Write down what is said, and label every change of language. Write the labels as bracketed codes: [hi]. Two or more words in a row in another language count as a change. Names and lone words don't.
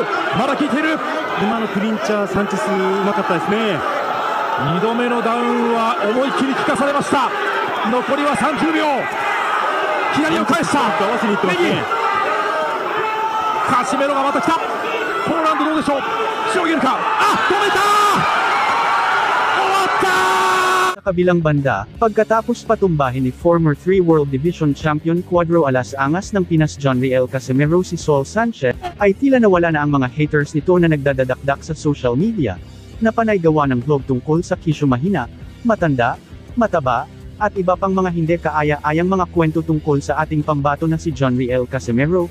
[ja] 今のクリンチャーサンチェスうまかったですね。2度目のダウンは思いっきり効かされました。残りは30秒。左を返した。合わせにいってますね。カシメロがまた来た。ポーランドどうでしょう。しのげるか。止めた。終わった。 [tl] kabilang banda, pagkatapos patumbahin ni [en] former 3 World Division Champion [tl] Cuadro Alas Angas ng Pinas John Riel Casimero si Saul Sanchez, ay tila nawala na ang mga haters nito na nagdadadakdak sa [en] social media, [tl] na panay gawa ng vlog tungkol sa kisyo mahina, matanda, mataba, at iba pang mga hindi kaaya-ayang mga kwento tungkol sa ating pambato na si John Riel Casimero.